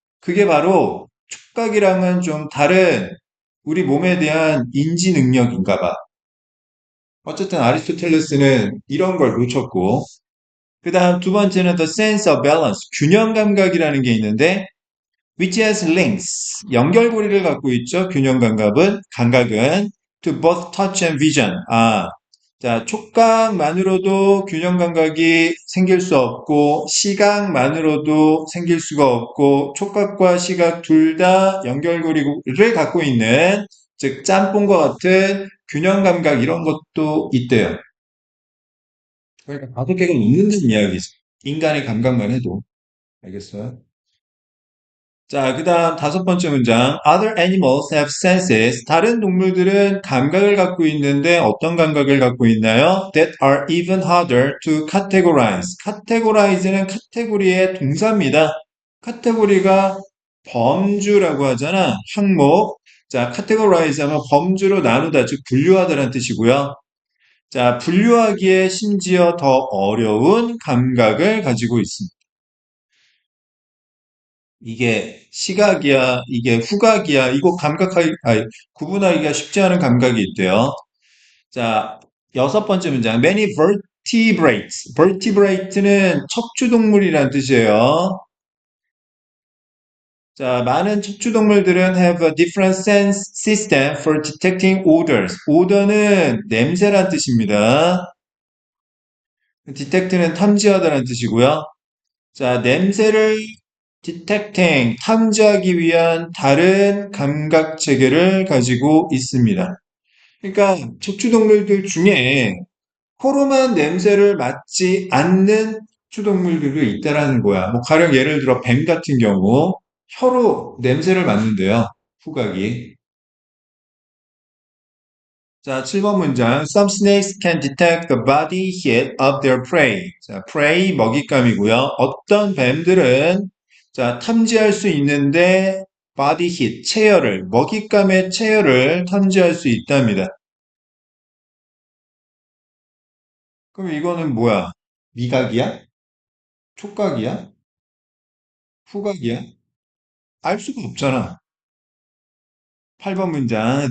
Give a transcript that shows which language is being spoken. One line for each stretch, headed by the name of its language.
Korean: 그게 바로 촉각이랑은 좀 다른 우리 몸에 대한 인지 능력인가 봐. 어쨌든 아리스토텔레스는 이런 걸 놓쳤고, 그 다음 두 번째는
English: the sense of balance,
Korean: 균형 감각이라는 게 있는데,
English: which has links,
Korean: 연결고리를 갖고 있죠. 감각은
English: to both touch and vision.
Korean: 아, 자, 촉각만으로도 균형 감각이 생길 수 없고, 시각만으로도 생길 수가 없고, 촉각과 시각 둘 다 연결고리를 갖고 있는, 즉, 짬뽕과 같은 균형 감각 이런 것도 있대요. 그러니까 5개가 있는다는 이야기죠. 인간의 감각만 해도. 알겠어요? 자, 그 다음 5번째 문장.
English: Other animals have senses.
Korean: 다른 동물들은 감각을 갖고 있는데 어떤 감각을 갖고 있나요?
English: That are even harder to categorize.
Korean: categorize는 카테고리의 동사입니다. 카테고리가 범주라고 하잖아. 항목. 자, categorize 하면 범주로 나누다, 즉 분류하다라는 뜻이고요. 자, 분류하기에 심지어 더 어려운 감각을 가지고 있습니다. 이게 시각이야, 이게 후각이야, 이거 구분하기가 쉽지 않은 감각이 있대요. 자, 6번째 문장.
English: Many vertebrates.
Korean: vertebrate는 척추동물이란 뜻이에요. 자, 많은 척추동물들은
English: have a different sense system for detecting odors.
Korean: odor는 냄새란 뜻입니다. detect는 탐지하다는 뜻이고요. 자, 냄새를 detecting, 탐지하기 위한 다른 감각 체계를 가지고 있습니다. 그러니까 척추동물들 중에 코로만 냄새를 맡지 않는 척추동물들도 있다라는 거야. 뭐 가령 예를 들어 뱀 같은 경우 혀로 냄새를 맡는데요. 후각이. 자, 7번 문장.
English: Some snakes can detect the body heat of their prey.
Korean: 자, prey 먹잇감이고요. 어떤 뱀들은 자, 탐지할 수 있는데 body heat, 체열을, 먹잇감의 체열을 탐지할 수 있답니다. 그럼 이거는 뭐야? 미각이야? 촉각이야? 후각이야? 알 수가 없잖아. 8번 문장.